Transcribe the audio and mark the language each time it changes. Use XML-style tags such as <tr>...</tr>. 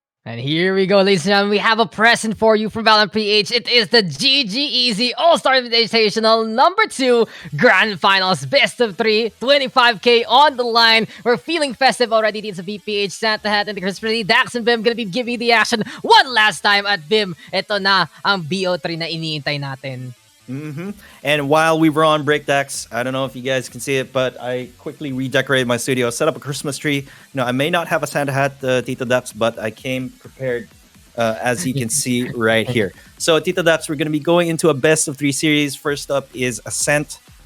<en>And here we go, ladies and gentlemen. We have a present for you from Valorant PH. It is the GGEZ All-Star Invitational number 2 Grand Finals. Best of 3, 25K on the line. We're feeling festive already. It's a VPH, Santa Hat, and the Christmas tree. Daks and Vim gonna be giving you the action one last time at Vim.</en> <tl>Ito na ang BO3 na iniintay natin.</tl> <en>And while we were on break decks, I don't know if you guys can see it, but I quickly redecorated my studio, set up a Christmas tree. I may not have a Santa hat, Tito Daps, but I came prepared, as you can see right here. So, Tito Daps, we're going to be going into a best of 3 series. First up is Ascent.</en>